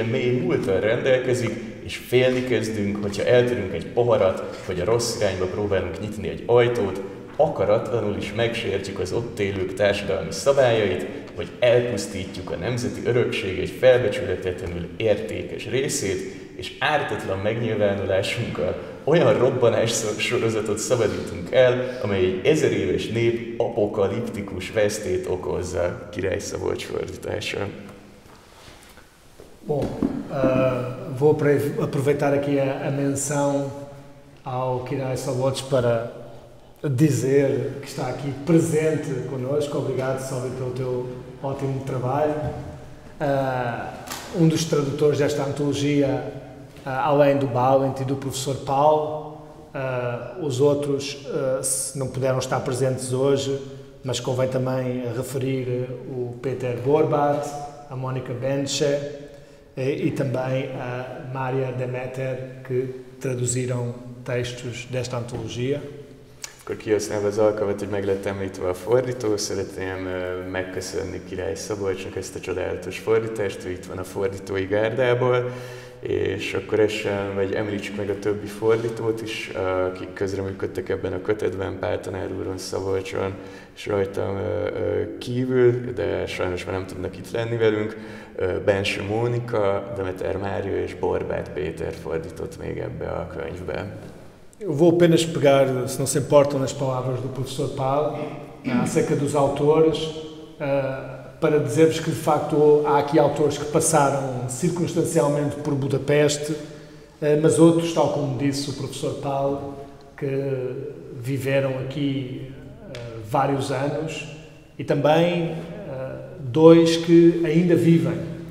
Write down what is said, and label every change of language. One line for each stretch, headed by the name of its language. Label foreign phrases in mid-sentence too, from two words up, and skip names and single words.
Hungarian: mély múlttal rendelkezik, és félni kezdünk, hogyha eltörünk egy poharat, vagy a rossz irányba próbálunk nyitni egy ajtót, akaratlanul is megsértjük az ott élők társadalmi szabályait, vagy elpusztítjuk a nemzeti örökség egy felbecsületetlenül értékes részét, és ártatlan megnyilvánulásunkkal olyan robbanás sorozatot szabadítunk el, amely egy 1000 éves nép apokaliptikus vesztét okozza. Király Szabolcs fordítása.
Portuguese: Bom, vou aproveitar aqui a menção ao Király Szabolcs para dizer que está aqui presente connosco. Obrigado, Salve, pelo teu ótimo trabalho. Dos tradutores desta antologia, além do Balint e do professor Paulo, Os outros não puderam estar presentes hoje, mas convém também referir o Peter Borbat, a Mónica Benche e também a Mária Demeter, que traduziram textos desta antologia.
Hungarian: Akkor kihasználva az alkalmat, hogy meg lett említve a fordító, szeretném megköszönni Király Szabolcsnak ezt a csodálatos fordítást, ő itt van a fordítói gárdából, és akkor említsük meg a többi fordítót is, akik közreműködtek ebben a kötetben, Pál tanár úron, Szabolcson és rajtam kívül, de sajnos már nem tudnak itt lenni velünk. Bense Mónika, Demeter Mária és Borbát Péter fordított még ebbe a könyvbe.
Portuguese: Eu vou apenas pegar, se não se importam, nas palavras do professor Pál, acerca dos autores, para dizer-vos que, de facto, há aqui autores que passaram circunstancialmente por Budapeste, mas outros, tal como disse o professor Pál, que viveram aqui vários anos, e também dois que ainda vivem.